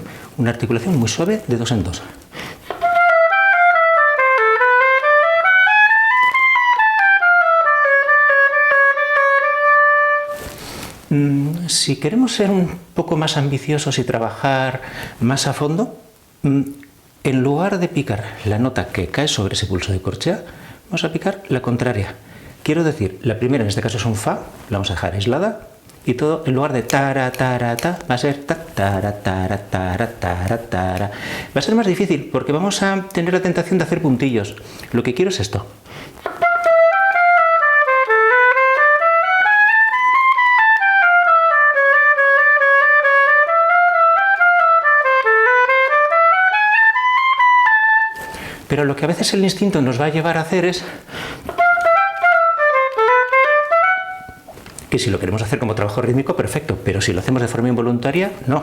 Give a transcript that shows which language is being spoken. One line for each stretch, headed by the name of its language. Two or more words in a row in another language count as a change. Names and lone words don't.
Spanish: Una articulación muy suave de 2 en 2. Si queremos ser un poco más ambiciosos y trabajar más a fondo, en lugar de picar la nota que cae sobre ese pulso de corchea, vamos a picar la contraria. Quiero decir, la primera en este caso es un fa, la vamos a dejar aislada, y todo en lugar de tara, tara, ta, va a ser ta, tara, tara, tara, tara, tara. Va a ser más difícil porque vamos a tener la tentación de hacer puntillos. Lo que quiero es esto. Pero lo que a veces el instinto nos va a llevar a hacer es que si lo queremos hacer como trabajo rítmico, perfecto, pero si lo hacemos de forma involuntaria, no.